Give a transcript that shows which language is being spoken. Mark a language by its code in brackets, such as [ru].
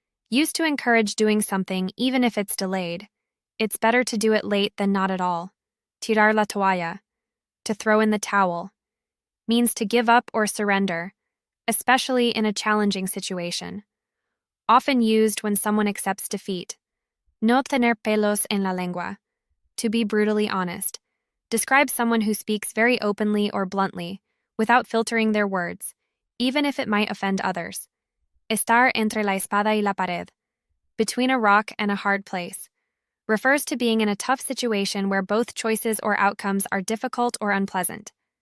[en] Used to encourage doing something even if it's delayed. It's better to do it late than not at all. [es] Tirar la toalla. [en] To throw in the towel. Means to give up or surrender, especially in a challenging situation. Often used when someone accepts defeat. [es] No tener pelos en la lengua. [en] To be brutally honest. Describes someone who speaks very openly or bluntly, without filtering their words, even if it might offend others. [es] Estar entre la espada y la pared, [en] between a rock and a hard place, refers to being in a tough situation where both choices or outcomes are difficult or unpleasant.